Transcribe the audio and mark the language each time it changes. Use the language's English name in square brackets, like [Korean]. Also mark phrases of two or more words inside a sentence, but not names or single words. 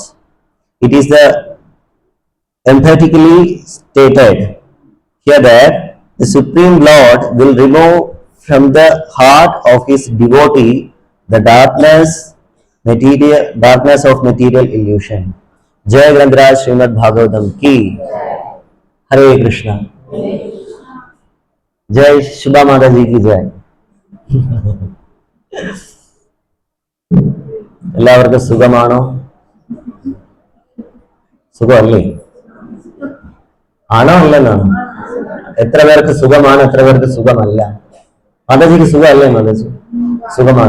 [English] It is emphatically stated here that the Supreme Lord will remove from the heart of His devotee the darkness of material illusion. [Hindi] जय ग्रंथराज श्रीमद् भागवतम् की. Hare Krishna. जय शुभा माताजी की जय. [Malayalam] എല്ലാവർക്കും സുഖമാണോ? സുഖമല്ലേ? ആണോ അല്ലെന്നാണ്? എത്ര പേർക്ക് സുഖമാണ്, എത്ര പേർക്ക് സുഖമല്ല? മാതാജിക്ക് സുഖമല്ലേ? മാതാജി സുഖമാണ്.